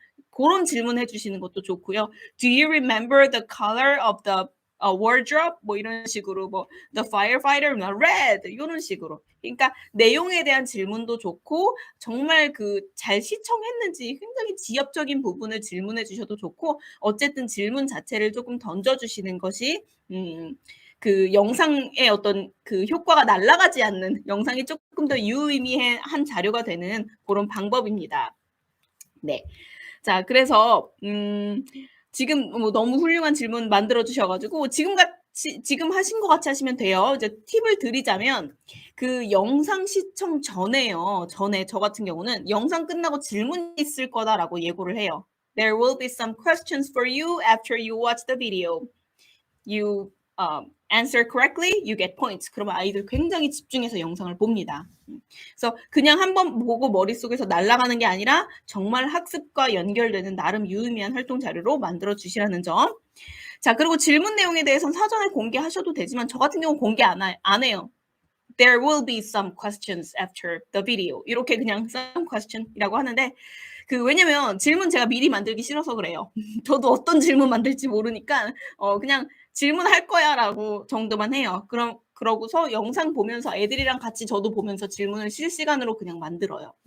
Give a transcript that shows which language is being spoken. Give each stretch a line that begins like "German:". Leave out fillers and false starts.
Korean: 그런 질문 해주시는 것도 좋고요.
English: Do you remember the color of the wardrobe?
Korean: 뭐 이런 식으로 뭐
English: the firefighter red
Korean: 이런 식으로. 그러니까 내용에 대한 질문도 좋고 정말 그 잘 시청했는지 굉장히 지엽적인 부분을 질문해 주셔도 좋고 어쨌든 질문 자체를 조금 던져주시는 것이 그 영상의 어떤 그 효과가 날아가지 않는 영상이 조금 더 유의미한 자료가 되는 그런 방법입니다. 네. 자, 그래서 지금 뭐 너무 훌륭한 질문 만들어 주셔가지고 지금 하신 것 같이 하시면 돼요. 이제 팁을 드리자면 그 영상 시청 전에 저 같은 경우는 영상 끝나고 질문이 있을 거다라고 예고를 해요.
English: There will be some questions for you after you watch the video. You answer correctly, you get points.
Korean: 그러면 아이들 굉장히 집중해서 영상을 봅니다. 그래서 그냥 한번 보고 머릿속에서 날아가는 게 아니라 정말 학습과 연결되는 나름 유의미한 활동 자료로 만들어 주시라는 점. 자, 그리고 질문 내용에 대해서는 사전에 공개하셔도 되지만 저 같은 경우는 공개 안 해요.
English: There will be some questions after the video.
Korean: 이렇게 그냥
English: some question
Korean: 이라고 하는데 왜냐면 질문 제가 미리 만들기 싫어서 그래요. 저도 어떤 질문 만들지 모르니까 그냥 질문할 거야라고 정도만 해요. 그러고서 영상 보면서 애들이랑 같이 저도 보면서 질문을 실시간으로 그냥 만들어요.